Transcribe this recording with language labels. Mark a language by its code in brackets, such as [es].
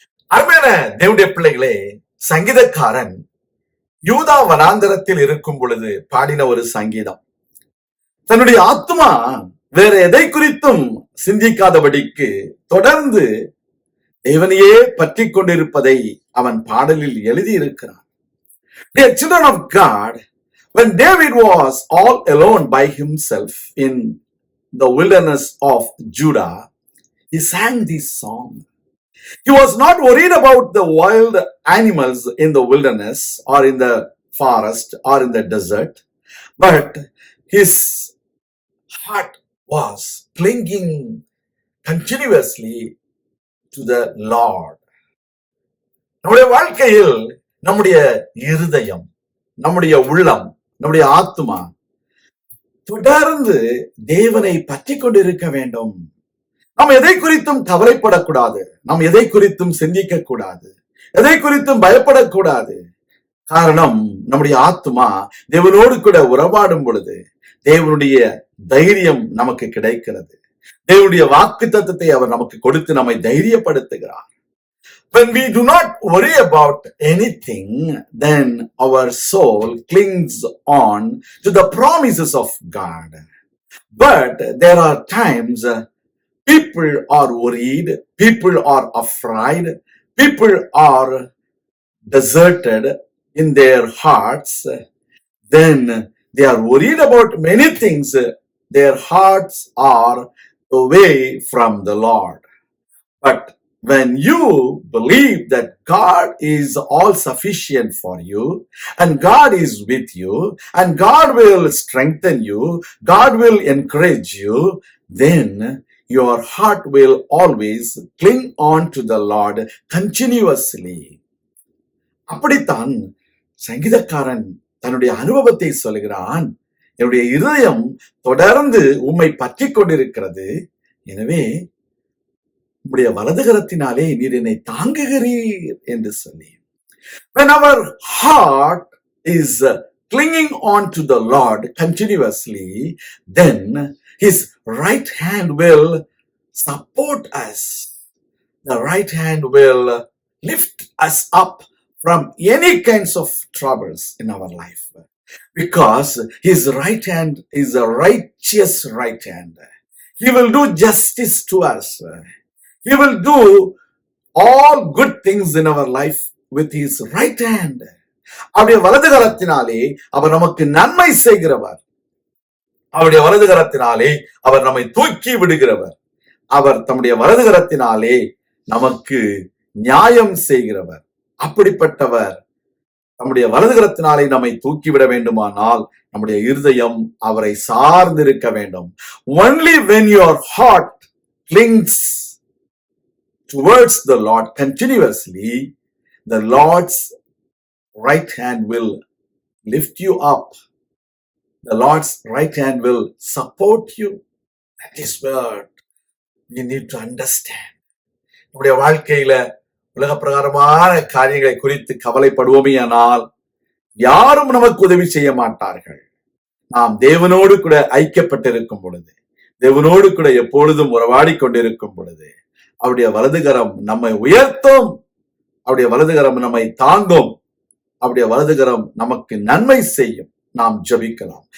[ta] அருமையான தேவனுடைய பிள்ளைகளே, சங்கீதக்காரன் யூதா வனாந்தரத்தில் இருக்கும் பொழுது பாடின ஒரு சங்கீதம். தன்னுடைய ஆத்மா வேற எதை குறித்தும் சிந்திக்காதபடிக்கு தொடர்ந்து தேவனையே பற்றி கொண்டிருப்பதை அவன் பாடலில் எழுதியிருக்கிறான். [en] Dear children of God, when David was all alone by himself in the wilderness of Judah, he sang this song. He was not worried about the wild animals in the wilderness or in the forest or in the desert, but his heart was clinging continuously to the Lord. [ta] நம்முடைய வாழ்க்கையில் நம்முடைய இருதயம், நம்முடைய உள்ளம், நம்முடைய ஆத்துமா தொடர்ந்து தேவனை பற்றி கொண்டிருக்க வேண்டும். நாம் எதை குறித்தும் கவலைப்படக்கூடாது, நாம் எதை குறித்தும் சிந்திக்க கூடாது, எதை குறித்தும் பயப்படக்கூடாது. காரணம், நம்முடைய ஆத்துமா தேவனோடு கூட உறவாடும் பொழுது தேவனுடைய தைரியம் நமக்கு கிடைக்கிறது. தேவனுடைய வாக்குத்தத்தத்தை அவர் நமக்கு கொடுத்து நம்மை தைரியப்படுத்துகிறார். [en] When we do not worry about anything, then our soul clings on to the promises of God. But there are times people are worried, people are afraid, people are deserted in their hearts. Then they are worried about many things. Their hearts are away from the Lord. But when you believe that God is all sufficient for you, and God is with you, and God will strengthen you, God will encourage you, then your heart will always cling on to the Lord continuously. [ta] அப்படித்தான் சங்கீதக்காரன் தன்னுடைய அனுபவத்தை சொல்கிறான். என்னுடைய இருதயம் தொடர்ந்து உம்மை பற்றி கொண்டிருக்கிறது, எனவே உம்முடைய வலதுகரத்தினாலே நீர் என்னை தாங்குகிறீர் என்று சொல்லி. [en] When our heart is clinging on to the Lord continuously, then his right hand will support us. The right hand will lift us up from any kinds of troubles in our life, because his right hand is a righteous right hand. He will do justice to us. He will do all good things in our life with his right hand. [ta] அவருடைய வலதுகரத்தினாலே அவர் நமக்கு நன்மை செய்கிறவர். அவருடைய வலதுகரத்தினாலே அவர் நம்மை தூக்கி விடுகிறவர். அவர் தம்முடைய வலதுகரத்தினாலே நமக்கு நியாயம் செய்கிறவர். அப்படிப்பட்டவர் நம்முடைய வலதுகரத்தினாலே நம்மை தூக்கிவிட வேண்டுமானால் நம்முடைய இருதயம் அவரை சார்ந்திருக்க வேண்டும். [en] Only when your heart clings towards the Lord continuously, the Lord's right hand will lift you up. The Lord's right hand will support you. That is what we need to understand. [ta] நம்முடைய வாழ்க்கையில உலக பிரகாரமான காரியங்களை குறித்து கவலைப்படுவோமேயானால் யாரும் நமக்கு உதவி செய்ய மாட்டார்கள். நாம் தேவனோடு கூட ஐக்கியப்பட்டிருக்கும் பொழுது, தேவனோடு கூட எப்பொழுதும் உறவாடி கொண்டிருக்கும் பொழுது அவருடைய வலதுகரம் நம்மை உயர்த்தும், அவருடைய வலதுகரம் நம்மை தாங்கும், அவருடைய வலதுகரம் நமக்கு நன்மை செய்யும். நாம் ஜெபிக்கலாம்.